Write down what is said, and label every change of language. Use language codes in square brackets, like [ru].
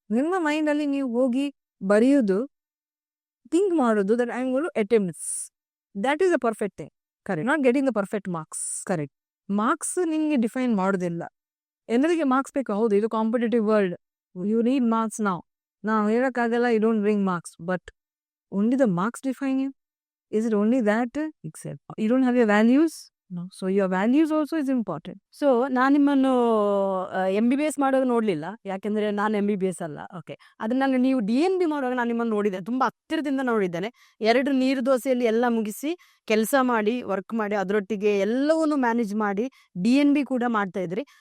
[kn] ನಿಮ್ಮ ಮೈಂಡ್ ಅಲ್ಲಿ ನೀವು ಹೋಗಿ ಬರೆಯೋದು, ಥಿಂಕ್ ಮಾಡೋದು, [en] That I am going to attempt, that is a perfect thing. Correct. Not getting the perfect marks. Correct. [kn] Marks ನಿಮ್ಗೆ ಡಿಫೈನ್ ಮಾಡೋದಿಲ್ಲ. ಎಲ್ಲರಿಗೆ ಮಾರ್ಕ್ಸ್ ಬೇಕು, ಹೌದು, [en] ಇದು competitive world, you need marks. [kn] ನಾವು ಹೇಳಕ್ಕಾಗಲ್ಲ [en] You don't bring marks, but only the marks define you. Is it only that? Except you don't have your values? No. So your values also is important. [kn] So ನಾನು ನಿಮ್ಮನ್ನು MBBS ಮಾಡೋದು ನೋಡ್ಲಿಲ್ಲ, ಯಾಕೆಂದ್ರೆ ನಾನು MBBS ಅಲ್ಲ. Okay, ಅದನ್ನ ನೀವು DNB ಮಾಡುವಾಗ ನಾನು ನಿಮ್ಮನ್ನು ನೋಡಿದ್ದೆ, ತುಂಬಾ ಹತ್ತಿರದಿಂದ ನೋಡಿದ್ದೇನೆ. 2 ನೀರು ದೋಸೆಯಲ್ಲಿ ಎಲ್ಲ ಮುಗಿಸಿ ಕೆಲಸ ಮಾಡಿ, ವರ್ಕ್ ಮಾಡಿ, ಅದರೊಟ್ಟಿಗೆ ಎಲ್ಲವನ್ನು ಮ್ಯಾನೇಜ್ ಮಾಡಿ DNB ಕೂಡ ಮಾಡ್ತಾ ಇದ್ರಿ.